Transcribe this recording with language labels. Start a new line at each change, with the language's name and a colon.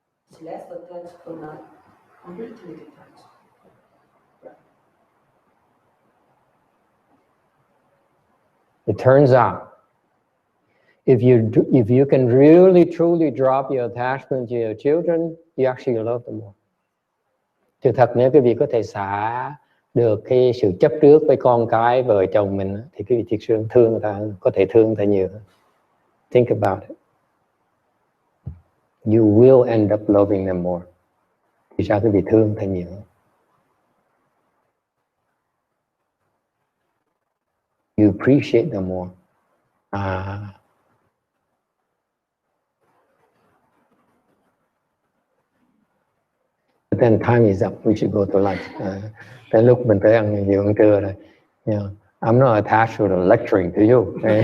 English: It's less attached but not completely detached. It turns out, if you can really truly drop your attachment to your children, you actually love them more.
Vietnamese: Sự thật nếu quý vị có thể xả được cái sự chấp trước với con cái, vợ chồng mình, thì quý vị thực sự thương người ta, có thể thương người ta nhiều hơn.
English: Think about it. You will end up loving them more.
Vietnamese: Vì sao quý vị thương người ta nhiều hơn?
English: You appreciate them more. But then time is up. We should go to lunch.
Vietnamese: Tới lúc mình tới ăn nhiều ăn trưa rồi.
English: You know, I'm not attached to the lecturing to you.